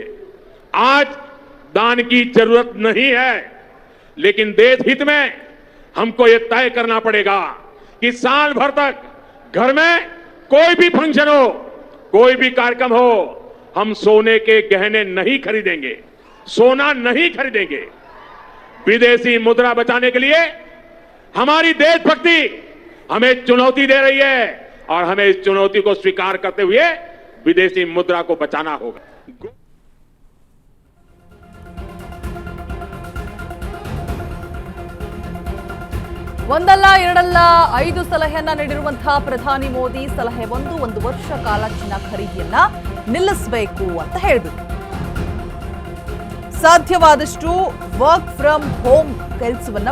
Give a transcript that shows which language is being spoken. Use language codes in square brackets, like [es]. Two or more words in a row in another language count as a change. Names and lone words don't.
[hi] आज दान की जरूरत नहीं है, लेकिन देश हित में हमको यह तय करना पड़ेगा कि साल भर तक घर में कोई भी फंक्शन हो, कोई भी कार्यक्रम हो, हम सोने के गहने नहीं खरीदेंगे, सोना नहीं खरीदेंगे। विदेशी मुद्रा बचाने के लिए हमारी देशभक्ति हमें चुनौती दे रही है और हमें इस चुनौती को स्वीकार करते हुए विदेशी मुद्रा को बचाना होगा। [kn] ಒಂದಲ್ಲ ಎರಡಲ್ಲ 5 ಸಲಹೆಯನ್ನ ನೀಡಿರುವಂತಹ ಪ್ರಧಾನಿ ಮೋದಿ. ಸಲಹೆ 1 ವರ್ಷ ಕಾಲ ಚಿನ್ನ ಖರೀದಿಯನ್ನ ನಿಲ್ಲಿಸಬೇಕು ಅಂತ ಹೇಳಿಬಿಟ್ಟು, ಸಾಧ್ಯವಾದಷ್ಟು [en] work from home [kn] ಕೆಲಸವನ್ನ